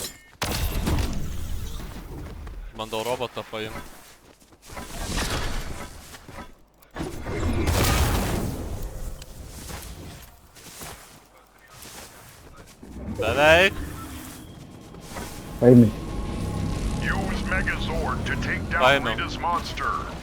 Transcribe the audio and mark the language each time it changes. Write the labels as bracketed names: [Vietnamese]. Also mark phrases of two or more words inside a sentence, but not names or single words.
[Lithuanian] Bandau robotą paimti. Beveik. Paimi. [English] Use Megazord to take down [Lithuanian] Paėmiau. [English] Rita's monster.